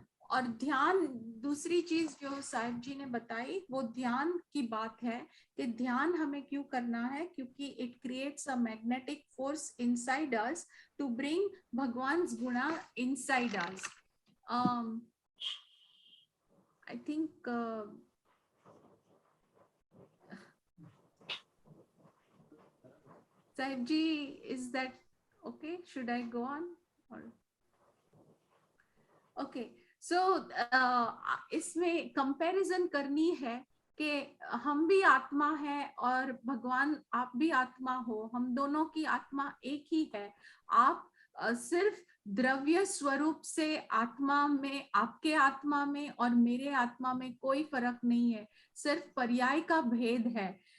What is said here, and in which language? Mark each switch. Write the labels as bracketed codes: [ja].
[hi] और ध्यान, दूसरी चीज जो साहिब जी ने बताई वो ध्यान की बात है कि ध्यान हमें क्यों करना है, क्योंकि [en] it creates a magnetic force inside us to bring [hi] भगवान्स गुणा [en] Inside us. I think Sahib ji, is that okay? Should I go on? Or okay, so [hi] इसमें कंपैरिजन करनी है कि हम भी आत्मा है और भगवान, आप भी आत्मा हो, हम दोनों की आत्मा एक ही है। आप सिर्फ द्रव्य स्वरूप से आत्मा में, आपके आत्मा में और मेरे आत्मा में कोई फर्क नहीं है, सिर्फ पर्याय का भेद है।